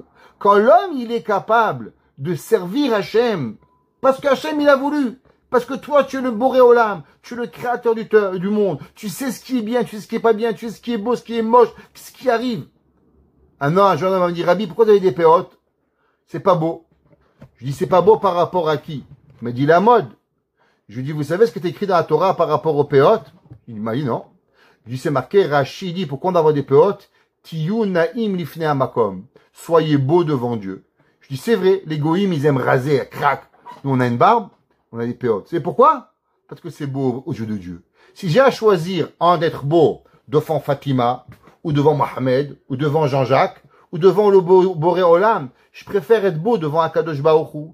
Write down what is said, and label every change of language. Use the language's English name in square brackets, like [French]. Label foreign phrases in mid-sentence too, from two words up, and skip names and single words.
[French] Quand l'homme, il est capable de servir Hachem, parce qu'Hachem, il a voulu, parce que toi, tu es le Boré Olam, tu es le créateur du monde, tu sais ce qui est bien, tu sais ce qui est pas bien, tu sais ce qui est beau, ce qui est moche, ce qui arrive. Ah non, un jour, on va me dire, Rabbi, pourquoi tu as des péotes? C'est pas beau. Je dis, c'est pas beau par rapport à qui? Il m'a dit, la mode. Je lui dis, vous savez ce qui est écrit dans la Torah par rapport aux péotes? Il m'a dit, non. Je lui dis, c'est marqué, Rashi dit, pourquoi on doit avoir des péotes? [Hebrew] תהיו נאים לפני המקום. [French] Soyez beaux devant Dieu. Je dis, c'est vrai, les goïms, ils aiment raser, crac. Nous, on a une barbe, on a des péotes. C'est pourquoi? Parce que c'est beau aux yeux de Dieu. Si j'ai à choisir d'être beau devant Fatima, ou devant Mohamed, ou devant Jean-Jacques, ou devant le Boré Olam, je préfère être beau devant Akadosh Baruch Hu.